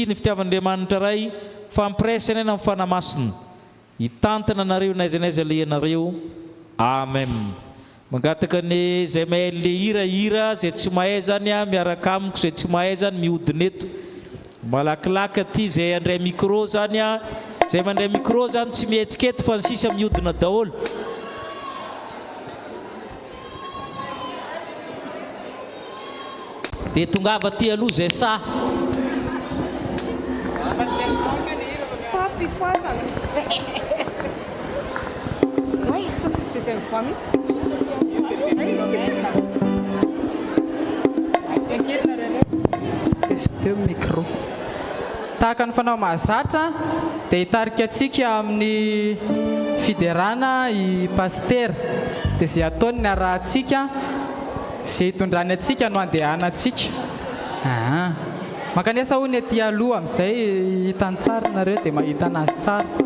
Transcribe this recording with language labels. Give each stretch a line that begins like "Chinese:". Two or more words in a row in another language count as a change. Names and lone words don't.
Malagasy: ny fitiavan'Andriamanitra ray fampiresana eny amin'ny fanamasina hitantana anareo n'aiza n'aiza le ianareo amen mangataka ny zay mahay le hira zay tsy mahay zany miaraka amiko zay tsy mahay zany mihodina eto malakilaky aty zay andray micro zany zay mandray micro zany tsy mihetsiketo fa ny sisa mihodina daholo dia tongava aty aloha zay sa fifoazana.
French: Ouais, quand tu se plaisais une fois, mais
Malagasy: testeo micro tahaka ny fanao mahazatra dia hitarika atsika amin'ny fiderana i paster dia zay ataony ny arahantsika zay hitondrany atsika no andehanantsika makanesa ho ny aty aloha amin'izay hitany tsara nareo dia mahita anazy tsara